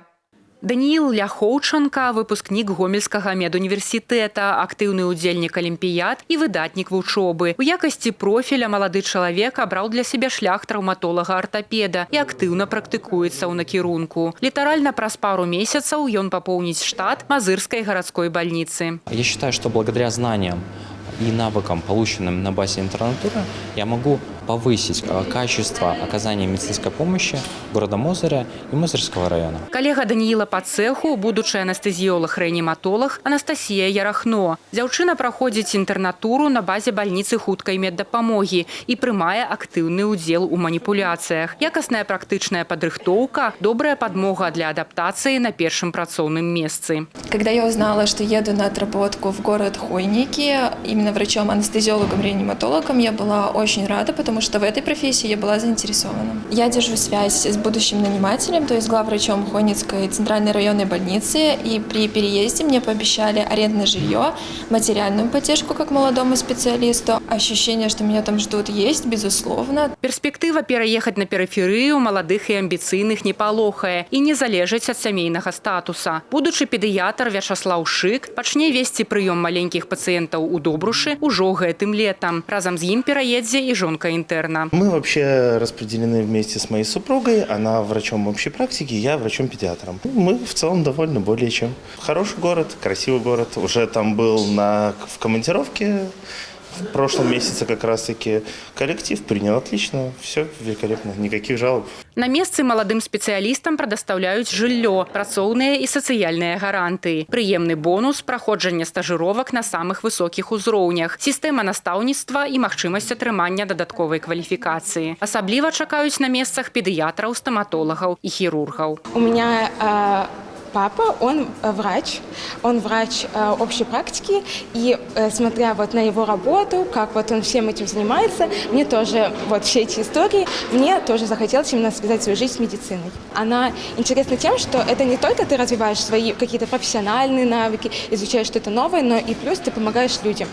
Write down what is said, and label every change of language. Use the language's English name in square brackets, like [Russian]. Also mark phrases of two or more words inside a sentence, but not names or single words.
[Belarusian] Даніил Ляхоўчанка, выпускнік Гомельскага медуніверсітэта, актыўны ўдзельнік алімпіяд і выдатнік вучобы. У якасці профіля малады чалавек абраў для сябе шлях траўматолага-артапеда і актыўна практыкуецца ў накірунку. Літаральна праз пару месяцаў ён папоўніць штат Мазырскай гарадской больницы. [Russian] Я считаю, что благодаря знаниям и навыкам, полученным на базе интернатуры, я могу повысить качество оказания медицинской помощи города Мозыря и Мозырского района. Коллега Даниила по цеху, [Belarusian] будучы анестезіолог-рэаніматолог Анастасія Ярахно. Дзяўчына праходзіць інтэрнатуру на базе больніцы хуткай меддапамогі і прымае актыўны ўдзел у маніпуляцыях. Якасная практычная падрыхтоўка, добрая падмога для адаптацыі на першым працоўным месцы. [Russian] Когда я узнала, что еду на отработку в город Хойники, именно врачом-анестезиологом-реаниматологом, я была очень рада, потому что в этой профессии я была заинтересована. Я держу связь с будущим нанимателем, то есть главврачом Хойницкой центральной районной больницы, и при переезде мне пообещали арендное жилье, материальную поддержку как молодому специалисту. Ощущение, что меня там ждут, есть, безусловно. [Belarusian] Перспектыва [Russian] переехать на периферию молодых [Belarusian] и амбіцыйных не палохае і не залежыць ад сямейнага статуса. Будучы педыятр Вячаслаў Шык пачне весці прыём маленькіх пацыентаў у Добрушы ўжо гэтым летом. Разам з ім пераедзе і жонка интерна. [Russian] Мы вообще распределены вместе с моей супругой. Она врачом общей практики, я врачом-педиатром. Мы в целом довольны более чем. Хороший город, красивый город. Уже там был в командировке. В прошлом месяце как раз-таки коллектив принял отлично. Все великолепно, никаких жалоб. [Belarusian] На месцы маладым спецыялістам прадастаўляюць жыллё, працоўныя і сацыяльныя гарантыі, прыемны бонус, праходжанне стажыровак на самых высокіх узроўнях, сістэма настаўніцтва і магчымасць атрымання дадатковай кваліфікацыі. Асабліва чакаюць на месцах педыятраў, стаматолагаў і хірургаў. [Russian] У меня папа, он врач общей практики, и смотря вот на его работу, как вот он всем этим занимается, мне тоже вот все эти истории, мне тоже захотелось именно связать свою жизнь с медициной. Она интересна тем, что это не только ты развиваешь свои какие-то профессиональные навыки, изучаешь что-то новое, но и плюс ты помогаешь людям.